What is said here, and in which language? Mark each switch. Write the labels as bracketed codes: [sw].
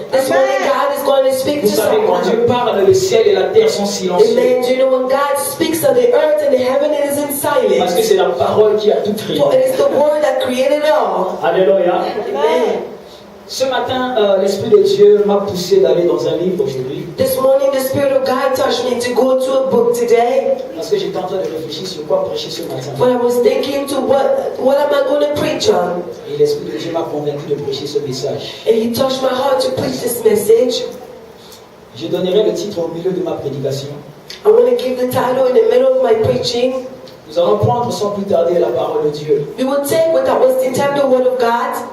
[en] This morning, God is going to speak to someone. [fr] Vous savez, quand Dieu parle, le ciel et la terre sont silencieux. Amen. [en] Do you know when God speaks of the earth and the heaven, it is in silence. [fr] Parce que c'est la parole qui a tout créé. [en] For it is the word that created all. [fr] Alléluia. Amen. Ce matin, l'Esprit de Dieu m'a poussé d'aller dans un livre aujourd'hui. [en] This morning, the Spirit of God touched me to go to a book today. [fr] Parce que j'étais en train de réfléchir sur quoi prêcher ce matin. [en] But I was thinking to what am I going to preach on? [fr] Et l'Esprit de Dieu m'a convaincu de prêcher ce message. [en] And He touched my heart to preach this message. [fr] Je donnerai le titre au milieu de ma prédication. [en] I'm going to give the title in the middle of my preaching. [fr] Nous allons prendre sans plus tarder la parole de Dieu. [en] We will take without wasting time the word of God.